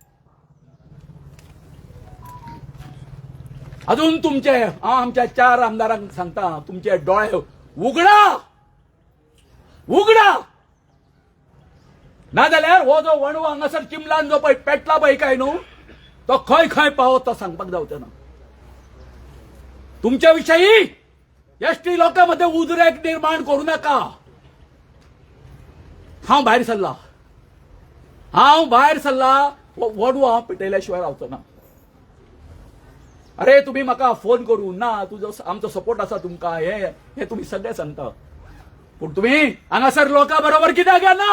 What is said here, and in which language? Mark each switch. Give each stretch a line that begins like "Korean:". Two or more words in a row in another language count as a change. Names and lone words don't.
Konkani: अजून तुमचे हांव आमच्या 4 आमदारांक सांगता तुमचे डोळे उगडा नाजाल्यार हो जो वणवो हांगासर चिमलान जो पळय पेटला पळय काय न्हू तो खंय खंय पावत तो सांगपाक जावचो ना.
Marathi: तुमच्या विषयी एसटी लोकांमध्ये उद्रेक निर्माण करू नका.
Konkani: हांव भायर सरला वणवो हांव पेटयल्या रावचो ना. अरे तुम्ही म्हाका फोन करून ना तुजो आमचो सपोर्ट आसा तुमकां हे तुम्ही सगळे सांगता, पूण तुम्ही हांगासर लोकां बरोबर कित्याक घेना?